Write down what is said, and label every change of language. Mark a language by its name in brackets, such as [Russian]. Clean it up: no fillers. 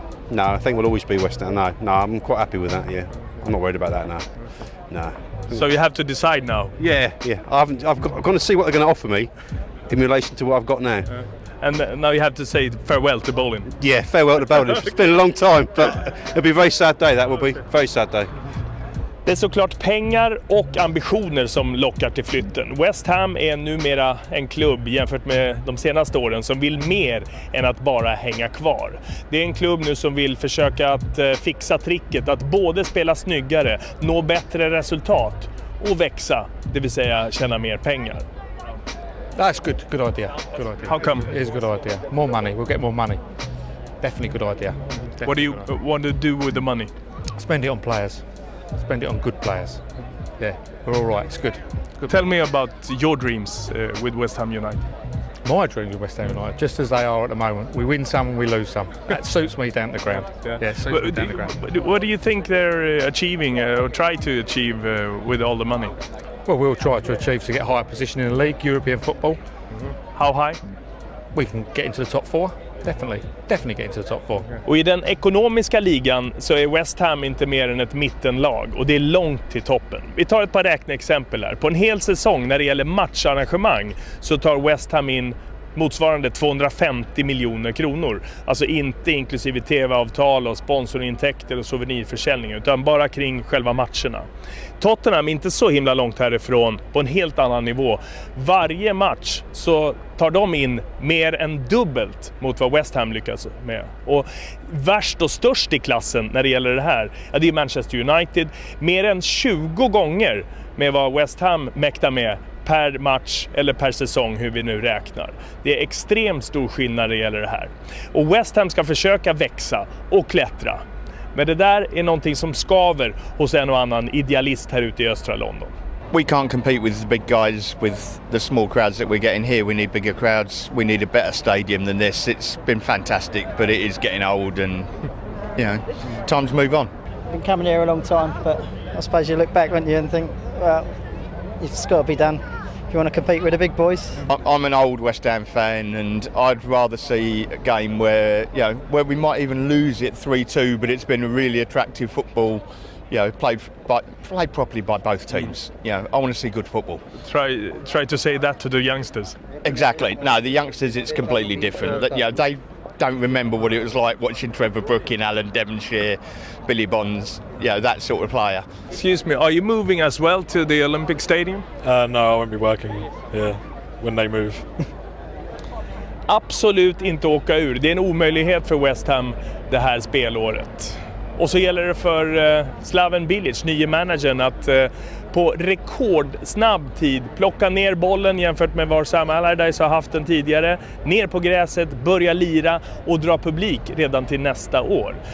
[English] No, I think we'll always be West Ham. No, I'm quite happy with that. Yeah, I'm not worried about that now. No. So you have to decide now. Yeah. I've got to see what they're going to offer me in relation to what I've got now. And now you have to say farewell to bowling. Yeah, farewell to bowling. It's been a long time, but it'll be a very sad day. That will be very sad day. [Swedish] Det är såklart pengar och ambitioner som lockar till flytten. West Ham är numera en klubb jämfört med de senaste åren som vill mer än att bara hänga kvar. Det är en klubb nu som vill försöka att fixa tricket, att både spela snyggare, nå bättre resultat och växa, det vill säga tjäna mer pengar. [English] That's good idea. How come? It is a good idea. More money, we'll get more money. Definitely good idea. Definitely. What do you want to do with the money? Spend it on players. Spend it on good players. Yeah, we're all right. It's good. Tell me about your dreams with West Ham United. My dreams with West Ham United, just as they are at the moment. We win some and we lose some. That suits me down to the ground. Yeah, suits me down to the ground. What do you think they're achieving or try to achieve with all the money? Well, we'll try to achieve to get a higher position in the league, European football. How high? We can get into the top 4. Definitely get into the top 4. [Swedish] Och i den ekonomiska ligan så är West Ham inte mer än ett mittenlag och det är långt till toppen. Vi tar ett par räkneexempel här. På en hel säsong när det gäller matcharrangemang så tar West Ham in motsvarande 250 miljoner kronor. Alltså inte inklusive tv-avtal och sponsorintäkter och souvenirförsäljning, utan bara kring själva matcherna. Tottenham inte så himla långt härifrån, på en helt annan nivå. Varje match så tar de in mer än dubbelt mot vad West Ham lyckas med. Och värst och störst i klassen när det gäller det här, ja, det är Manchester United. Mer än 20 gånger med vad West Ham mäktar med per match eller per säsong, hur vi nu räknar. Det är extremt stor skillnad när det gäller det här. Och West Ham ska försöka växa och klättra. Men det där är någonting som skaver hos en och annan idealist här ute i östra London. [English] We can't compete with the big guys with the small crowds that we're getting here. We need bigger crowds. We need a better stadium than this. It's been fantastic, but it is getting old and, you know, time to move on. Been coming here a long time, but I suppose you look back, won't you, and think, well, it's got to be done if you want to compete with the big boys. I'm an old West Ham fan, and I'd rather see a game where, you know, where we might even lose it 3-2, but it's been a really attractive football, you know, played properly by both teams. You know, I want to see good football. Try to say that to the youngsters. Exactly. No, the youngsters, it's completely different. You know, they don't remember what it was like watching Trevor Brook in Alan Devonshire, Billy Bonds, you know, that sort of player. Excuse me, are you moving as well to the Olympic Stadium? No, I won't be working here when they move. [Swedish] Absolut inte åka ur. Det är en omöjlighet för West Ham det här spelåret. Och så gäller det för Slaven Bilic, nye managern, att på rekordsnabb tid plocka ner bollen jämfört med var Sam Allardyce har haft den tidigare, ner på gräset, börja lira och dra publik redan till nästa år.